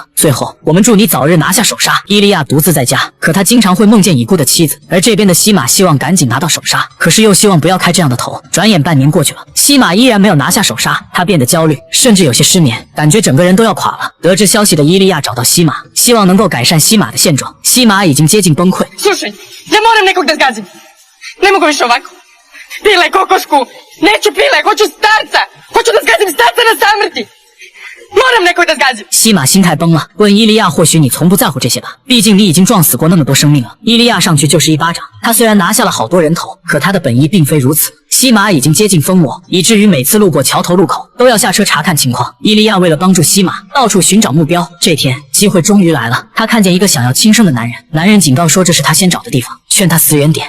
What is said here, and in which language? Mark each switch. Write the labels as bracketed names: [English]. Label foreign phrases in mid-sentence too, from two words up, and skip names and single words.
[Chinese] 最后，我们祝你早日拿下手刹。伊利亚独自在家，可他经常会梦见已故的妻子，而这边的西马希望赶紧拿到手刹，可是又希望不要开这样的头。转眼半年过去了，西马依然没有拿下手刹，他变得焦虑，甚至有些失眠，感觉整个人都要垮了。得知消息的伊利亚找到西马，希望能够改善西马的现状。西马已经接近崩溃。 [Serbian] Slušaj, ja moram nekog da zgazim. Ne mogu više ovako. Pile kokošku, neću pile, hoću starca. Hoću da zgazim starca na samrti.moram nekog da zgazim。 [Chinese] 西马心态崩了，问伊利亚：或许你从不在乎这些吧，毕竟你已经撞死过那么多生命了。伊利亚上去就是一巴掌， 他虽然拿下了好多人头，可他的本意并非如此。西马已经接近疯魔，以至于每次路过桥头路口都要下车查看情况。伊利亚为了帮助西马，到处寻找目标。这天，机会终于来了，他看见一个想要轻生的男人，男人警告说这是他先找的地方，劝他死远点。